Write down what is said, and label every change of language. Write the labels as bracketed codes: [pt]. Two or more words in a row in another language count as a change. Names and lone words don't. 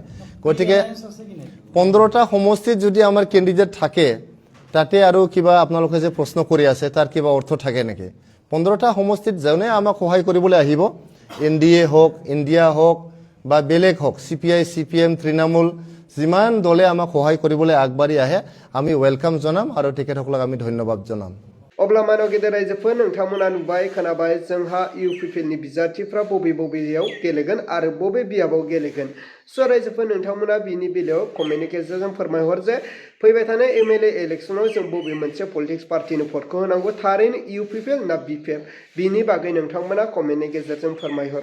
[as] গতিকে 15টা সমষ্টিত যদি আমাৰ কেণ্ডিডেট থাকে তাতে আৰু কিবা আপোনালোকে যে প্ৰশ্ন কৰি আছে তাৰ কিবা অৰ্থ থাকে নেকি? 15টা সমষ্টিত যোনে আমাক সহায় কৰিবলৈ আহিব, NDA হওক, ইণ্ডিয়া হওক বা বেলেগ হওক, CPI, CPM, তৃণমূল, যিমান দলে আমাক সহায় কৰিবলৈ আগবাঢ়ি আহে আমি ৱেলকাম জনাম আৰু তেখেতসকলক আমি ধন্যবাদ জনাম। [brx] अब्ला मानव गेदेर रायजोफोर नोंथांमोना नुबाय खोनाबाय जोंहा UPPLनि बिजाथिफ्रा बबे बबेयाव गेलेगोन आरो बबे बियाबाव गेलेगोन। स' रायजोफोर नोंथांमोना बिनि बेलायाव कमेन्टनि गेजेरजों फोरमायहर जे फैबाय थानाय MLA इलेक्सनाव जों बबे मोनसे [en] politics partyनो [brx] भटखौ होनांगौ, थारैनो UPPL ना BPF, बिनि बागै नोंथांमोना कमेन्टनि गेजेरजों फोरमायहर।